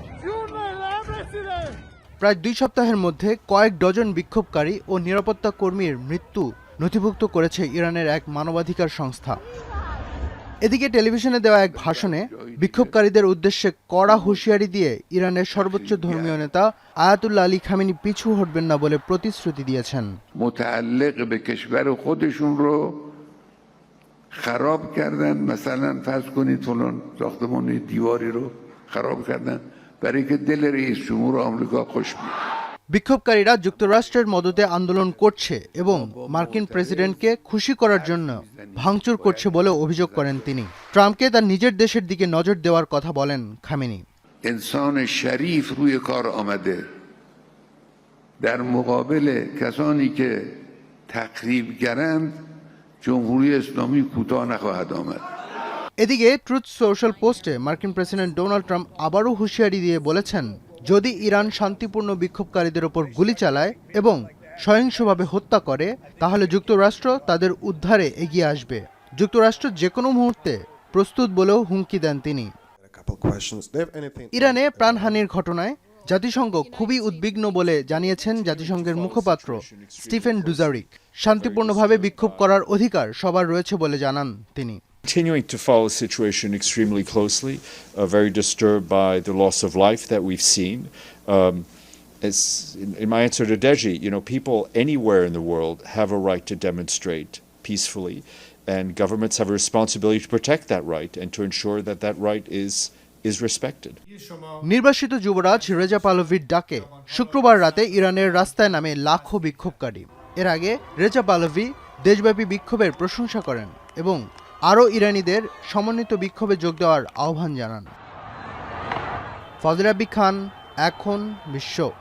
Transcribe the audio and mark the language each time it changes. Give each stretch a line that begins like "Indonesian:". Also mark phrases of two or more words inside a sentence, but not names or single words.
Bangla: প্রায় 2 সপ্তাহের মধ্যে কয়েক ডজন বিক্ষোভকারী ও নিরাপত্তা কর্মীর মৃত্যু নথিভুক্ত করেছে ইরানের এক মানবাধিকার সংস্থা। এদিকে টেলিভিশনে দেওয়া এক ভাষণে বিক্ষোভকারীদের উদ্দেশ্যে কড়া হুঁশিয়ারি দিয়ে ইরানের সর্বোচ্চ ধর্মীয় নেতা আয়াতুল্লাহ আলী খামেনি পিছু হটবেন না বলে প্রতিশ্রুতি দিয়েছেন।
Persian: متعلق به کشور خودشون رو خراب کردن، مثلا فرض کنید فلان ساختمان دیواری رو خراب کردن برای که دل رئیس جمهور آمریکا خوش بیاد।
Bangla: বিক্ষোভকারীরা যুক্তরাষ্ট্রের মদতে আন্দোলন করছে এবং মার্কিন প্রেসিডেন্টকে খুশি করার জন্য ভাঙচুর করছে বলে অভিযোগ করেন তিনি। ট্রাম্পকে তার নিজের দেশের দিকে নজর দেওয়ার কথা বলেন খামেনি।
Persian: انسان شریف روی کار آمده در مقابل کسانی که تخریبگرند جمهوری اسلامی کوتاه نخواهد آمد।
Bangla: এদিকে ট্রুথ সোশ্যাল পোস্টে মার্কিন প্রেসিডেন্ট ডোনাল্ড ট্রাম্প আবারও হুঁশিয়ারি দিয়ে বলেছেন, যদি ইরান শান্তিপূর্ণ বিক্ষোভকারীদের ওপর গুলি চালায় এবং সহিংসভাবে হত্যা করে তাহলে যুক্তরাষ্ট্র তাদের উদ্ধারে এগিয়ে আসবে। যুক্তরাষ্ট্র যে কোনো মুহূর্তে প্রস্তুত বলেও হুমকি দেন তিনি। ইরানে প্রাণহানির ঘটনায় জাতিসংঘ খুবই উদ্বিগ্ন বলে জানিয়েছেন জাতিসংঘের মুখপাত্র স্টিফেন ডুজারিক। শান্তিপূর্ণভাবে বিক্ষোভ করার অধিকার সবার রয়েছে bole জানান তিনি।
English: Continuing to follow the situation extremely closely, very disturbed by the loss of life that we've seen. As in my answer to Deji, people anywhere in the world have a right to demonstrate peacefully, and governments have a responsibility to protect that right and to ensure that that right is respected.
Bangla: নির্বাসিত যুবরাজ রেজা পাহলভির ডাকে শুক্রবার রাতে ইরানের রাস্তায় নামে লাখো বিক্ষোভকারী। এর আগে রেজা পাহলভি দেশব্যাপী বিক্ষোভের প্রশংসা করেন এবং আরও ইরানিদের সমন্বিত বিক্ষোভে যোগ দেওয়ার আহ্বান জানান। ফজল রাব্বি খান, এখন বিশ্ব।